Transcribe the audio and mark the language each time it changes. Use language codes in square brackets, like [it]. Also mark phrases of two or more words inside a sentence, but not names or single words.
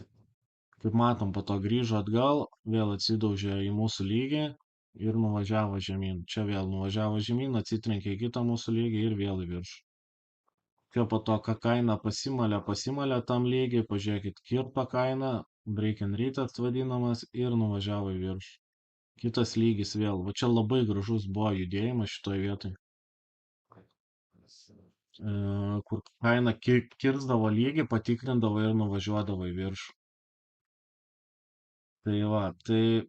[lt] Kaip matom, po to grįžo atgal, vėl atsidaužė į mūsų lygį ir nuvažiavo žemyn. Čia vėl nuvažiavo žemyn, atsitrenkė į kitą mūsų lygį ir vėl į viršų. Čia po to, ką kaina pasimalė tam lygiai, pažiūrėkit, kirto kaina, [en] break and retest [lt] vadinamas ir nuvažiavo į viršų. Kitas lygis vėl. Va čia labai gražus buvo judėjimas šitoje vietoje. Kur kaina kirsdavo lygį, patikrindavo ir nuvažiuodavo į viršų. Tai va, tai